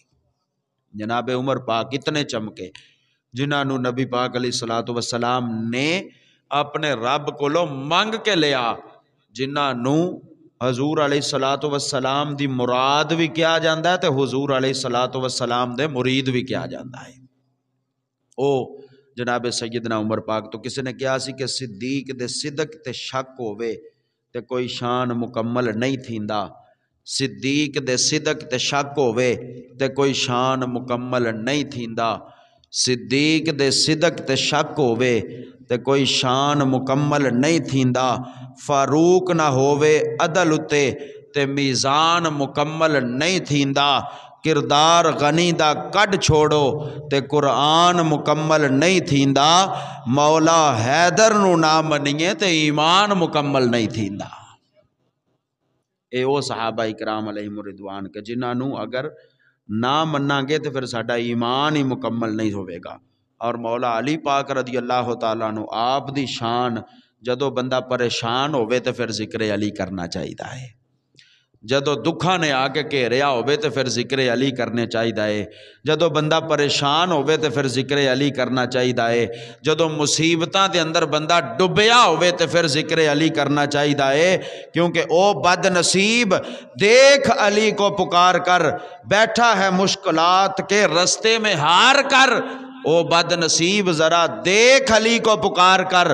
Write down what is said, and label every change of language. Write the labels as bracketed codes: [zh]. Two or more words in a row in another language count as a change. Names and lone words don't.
[pa] جناب عمر پاک اتنے چمکے جنہاں نو نبی پاک علیہ الصلوۃ والسلام نے اپنے رب کولوں منگ کے لیا، جنہاں نو حضور علیہ الصلوۃ والسلام دی مراد بھی کیا جاندا ہے تے حضور علیہ الصلوۃ والسلام دے مرید بھی کیا جاندا ہے۔ او جناب سیدنا عمر پاک تو کسی نے کہا سی کہ صدیق دے صدق تے شک ہووے تے کوئی شان مکمل نہیں تھیندا، صدیق دے صدق تے شک ہووے تے کوئی شان مکمل نہیں تھیندا، صدیق دے صدق تے شک ہووے تے کوئی شان مکمل نہیں تھیندا، فاروق نہ ہووے عدل اتے تے میزان مکمل نہیں تھیندا، کردار غنی دا کڈ چھوڑو تے قرآن مکمل نہیں تھیندا، مولا حیدر نو نہ منیے تے ایمان مکمل نہیں تھیندا۔ اے او صحابہ اکرام علیہم الرضوان کہ جنہاں نو اگر نہ مننا گے تو پھر ساڈا ایمان ہی مکمل نہیں ہوئے گا۔ اور مولا علی پاک رضی اللہ تعالیٰ عنہ آپ دی شان جدو بندہ پریشان ہوئے تو پھر ذکر علی کرنا چاہیے ہے، جدو دکھاں نے آ کے گھیریا ہوئے تو پھر ذکر علی کرنے چاہیے ہے، جدو بندہ پریشان ہوئے تو پھر ذکر علی کرنا چاہیے ہے، جدو مصیبتاں دے اندر بندہ ڈبیا ہوئے تو پھر ذکر علی کرنا چاہیے ہے، کیونکہ [ur] او بد نصیب دیکھ علی کو پکار کر بیٹھا ہے مشکلات کے رستے میں ہار کر، او بد نصیب ذرا دیکھ علی کو پکار کر۔